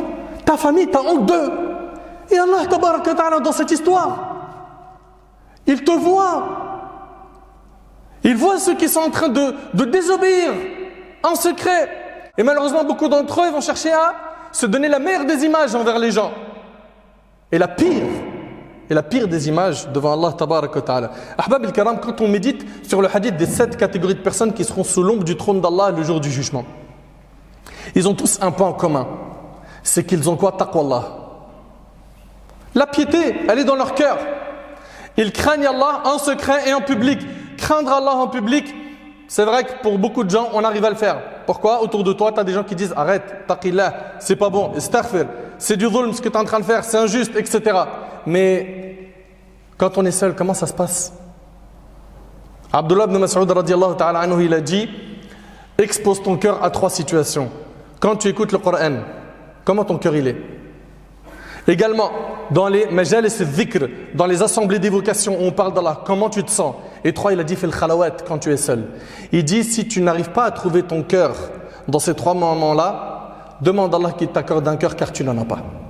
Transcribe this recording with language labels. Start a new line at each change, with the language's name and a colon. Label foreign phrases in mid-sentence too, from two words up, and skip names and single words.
French: Ta famille, t'as honte d'eux. Et Allah,
Arabic: تبارك تعالى,
French: dans cette histoire, il te voit. Il voit ceux qui sont en train de désobéir en secret. Et malheureusement, beaucoup d'entre eux ils vont chercher à se donner la meilleure des images envers les gens. Et la pire des images devant Allah
Arabic: تبارك تعالى. أحباب الكرام,
French: quand on médite sur le hadith des 7 catégories de personnes qui seront sous l'ombre du trône d'Allah le jour du jugement, ils ont tous un point en commun. C'est qu'ils ont quoi? Taqwallah. La piété, elle est dans leur cœur. Ils craignent Allah en secret et en public. Craindre Allah en public, c'est vrai que pour beaucoup de gens, on arrive à le faire. Pourquoi? Autour de toi, tu as des gens qui disent: arrête, taqillah, c'est pas bon, istaghfir, c'est du dhulm ce que tu es en train de faire, c'est injuste, etc. Mais quand on est seul, comment ça se passe?
Arabic: Abdullah ibn Mas'ud رضي الله تعالى عنه,
French: il a dit: expose ton cœur à 3 situations. Quand tu écoutes le Coran, comment ton cœur il est? Également, dans les
Arabic: مجالس الذكر,
French: dans les assemblées d'évocation où on parle d'Allah, comment tu te sens? Et 3, il a dit:
Arabic: في الخلوات,
French: quand tu es seul. Il dit: si tu n'arrives pas à trouver ton cœur dans ces 3 moments-là, demande à Allah qu'il t'accorde un cœur car tu n'en as pas.